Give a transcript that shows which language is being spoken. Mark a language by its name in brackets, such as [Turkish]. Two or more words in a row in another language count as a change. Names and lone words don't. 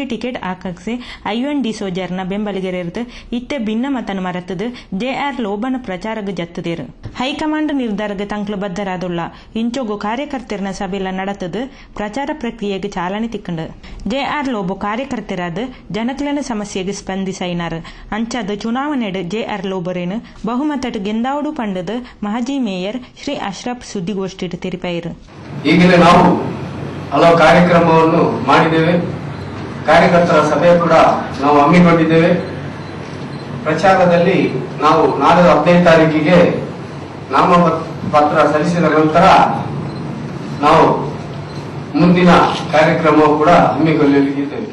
[Tulu] ಟಿಕೆಟ್ ಆಕಾಕ್ಸೆ ಐವನ್ ಡಿ ಸೋಜರ್ನ ಬೆಂಬಲಿಗರಿರ್ದು ಇತ್ತೆ ಭಿನ್ನ ಮತನ ಮರತದು ಜೆಆರ್ ಲೋಬನ ಪ್ರಚಾರಗ್ ಜತ್ತದೇರು ಹೈಕಮಾಂಡ್ ನಿರ್ಧಾರಗ್ ತಂಕ್ಲು ಬದ್ಧರಾದುಲ್ಲ ಇಂಚೊಗು ಕಾರ್ಯಕರ್ತರನ ಸಭೆಲ ನಡತದು ಪ್ರಚಾರ ಪ್ರಕ್ರಿಯೆಗೆ ಚಾಲನೆ ತಿಕ್ಕಂಡು ಜೆಆರ್ ಲೋಬೋ ಕಾರ್ಯಕರ್ತರಾದ ಜನಕ್ಲನ ಸಮಸ್ಯೆಗೆ ಸ್ಪಂದಿಸೈನಾರ್ ಅಂಚಾದ ಚುನಾವಣೆಡ್ ಜೆಆರ್ ಲೋಬೋರೇನು ಬಹುಮತಟ್ ಗೆಂದಾವಡು ಪಂಡದು ಮಾಜಿ ಮೇಯರ್ ಶ್ರೀ ಅಶ್ರಫ್ ಸುದ್ದಿಗೋಷ್ಠಿ ತೆರಿಪಾಯಿರು. [Kannada] ಈಗಲೇ ನಾವು ಹಲವು ಕಾರ್ಯಕ್ರಮವನ್ನು ಮಾಡಿದ್ದೇವೆ. ಕಾರ್ಯಕರ್ತರ ಸಭೆ ಕೂಡ ನಾವು ಹಮ್ಮಿಕೊಂಡಿದ್ದೇವೆ. ಪ್ರಚಾರದಲ್ಲಿ ನಾವು ನಾಳೆ 15 ತಾರೀಕಿಗೆ ನಾಮಪತ್ರ ಸಲ್ಲಿಸಿದ ನಂತರ ನಾವು ಮುಂದಿನ ಕಾರ್ಯಕ್ರಮ ಕೂಡ ಹಮ್ಮಿಕೊಳ್ಳಲಿದ್ದೇವೆ.